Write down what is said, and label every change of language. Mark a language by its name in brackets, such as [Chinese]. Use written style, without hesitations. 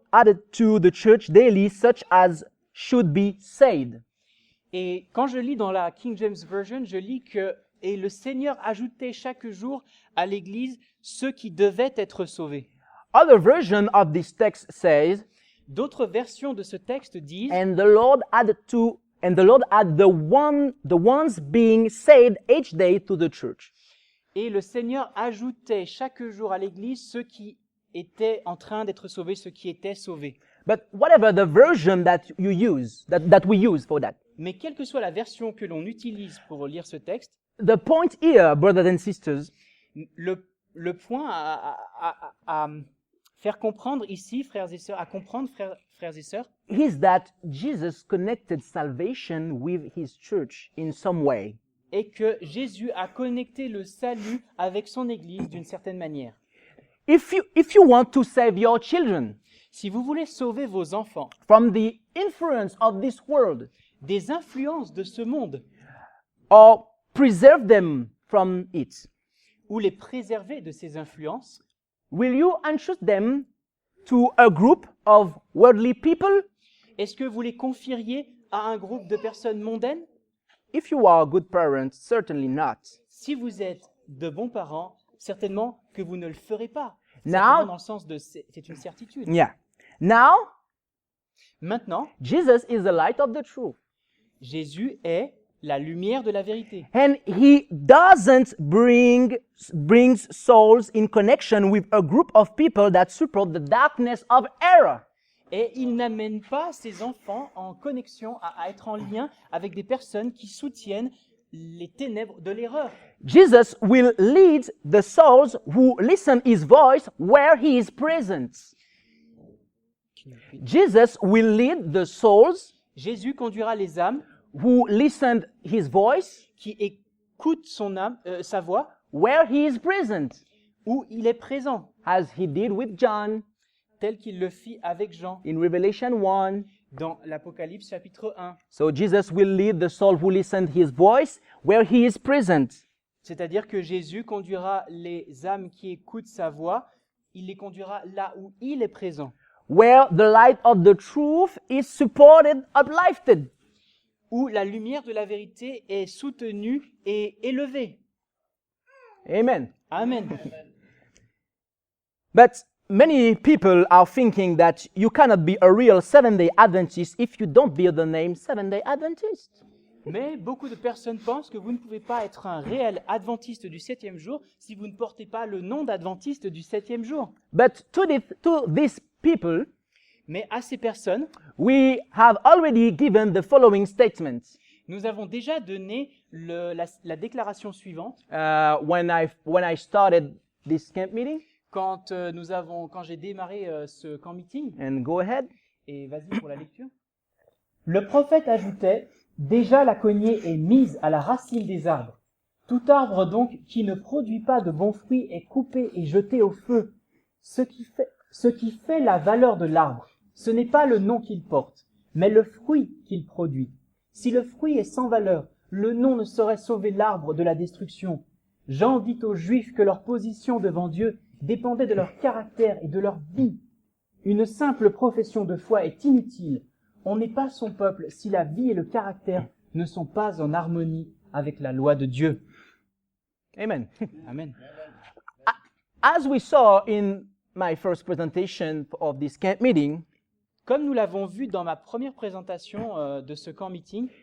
[English] added to the church daily, such as should be saved. [French] Et quand je lis dans la King James Version, je lis que « Et le Seigneur ajoutait chaque jour à l'Église ceux qui devaient être sauvés [English] Other version of this text says, ». [French] D'autres versions de ce texte disent [English] and the Lord added the ones being saved each day to the church. [French] « Et le Seigneur ajoutait chaque jour à l'Église ceux qui étaient en train d'être sauvés, ceux qui étaient sauvés. » [English] But whatever the version that you use, that we use for that, [French] Mais quelle que soit la version que l'on utilise pour lire ce texte, [English] the point here, brothers and sisters, [French] le point à faire comprendre ici, frères et sœurs, à comprendre, frères et sœurs, [English] is that Jesus connected salvation with his church in some way. [French] est que Jésus a connecté le salut avec son Église d'une certaine manière. [English] If you want to save your children [French] Si vous voulez sauver vos enfants [English] from the influence of this world, [French] des influences de ce monde [English] or preserve them from it, [French] ou les préserver de ces influences, [English] will you entrust them to a group of worldly people? [French] est-ce que vous les confieriez à un groupe de personnes mondaines? [English] If you are good parents, certainly not. [French] Si vous êtes de bons parents, certainement que vous ne le ferez pas. [English] Now- [French] Certainement dans le sens de c'est une certitude. [English] Yeah. Now, [French] Maintenant, [English] Jesus is the light of the truth. [French] Jésus est la lumière de la vérité. [English] And he doesn't brings souls in connection with a group of people that support the darkness of error. [French] Et il n'amène pas ses enfants en connexion, à être en lien avec des personnes qui soutiennent les ténèbres de l'erreur. [English] Jesus will lead the souls who listen his voice where he is present. Jesus will lead the souls [French] Jésus conduira les âmes [English] who listened his voice [French] qui écoutent sa voix [English] where he is present, [French] où il est présent, [English] as he did with John [French] tel qu'il le fit avec Jean [English] in Revelation 1. [French] dans l'Apocalypse chapitre 1. [English] So Jesus will lead the soul who listened his voice where he is present. [French] C'est-à-dire que Jésus conduira les âmes qui écoutent sa voix, il les conduira là où il est présent, [English] Where the light of the truth is supported, uplifted. [French] où la lumière de la vérité est soutenue et élevée. [English] Amen. Amen. But many people are thinking that you cannot be a real Seventh-day Adventist if you don't bear the name Seventh-day Adventist. [French] Mais beaucoup de personnes pensent que vous ne pouvez pas être un réel adventiste du 7e jour si vous ne portez pas le nom d'adventiste du 7e jour. [English] But to these people, [French] Mais à ces personnes, [English] we have already given the following statement. [French] nous avons déjà donné la déclaration suivante [English] When I started this camp meeting, [French] quand j'ai démarré ce camp meeting. [English] and go ahead. [French] Et vas-y pour la lecture. Le prophète ajoutait, déjà la cognée est mise à la racine des arbres. Tout arbre donc qui ne produit pas de bons fruits est coupé et jeté au feu. Ce qui fait la valeur de l'arbre, ce n'est pas le nom qu'il porte, mais le fruit qu'il produit. Si le fruit est sans valeur, le nom ne saurait sauver l'arbre de la destruction. Jean dit aux Juifs que leur position devant Dieu dépendait de leur caractère et de leur vie. Une simple profession de foi est inutile. On n'est pas son peuple si la vie et le caractère ne sont pas en harmonie avec la loi de Dieu. Amen. Amen. [English] As we saw in my first presentation of this camp meeting, [French] Comme nous l'avons vu dans ma première présentation de ce camp meeting,